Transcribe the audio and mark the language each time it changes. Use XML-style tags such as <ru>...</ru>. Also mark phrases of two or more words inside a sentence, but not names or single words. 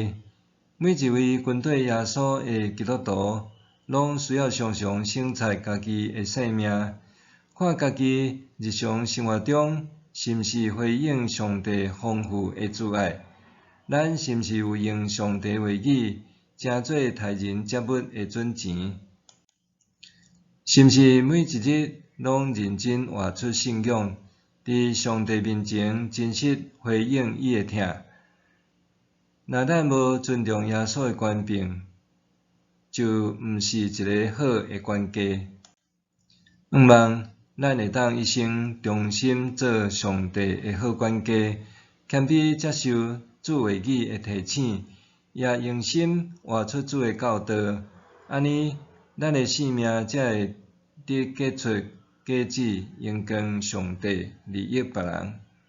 <nan>每一位跟对耶稣的基督徒，拢需要常常省察家己的性命，看家己日常生活中是毋是回应上帝丰富的慈爱，咱是毋是有用上帝话语，正做待人接物的准钱。是毋是每一日拢认真活出信仰，伫上帝面前真实回应伊的疼？若咱无尊重耶稣的权柄，就毋是一个好的管家。盼望咱会当一生忠心做上帝的好管家，谦卑接受主话语的提醒，也用心活出主的教导。安尼，咱的性命才会得结出果子，荣光上帝，利益别人。</nan>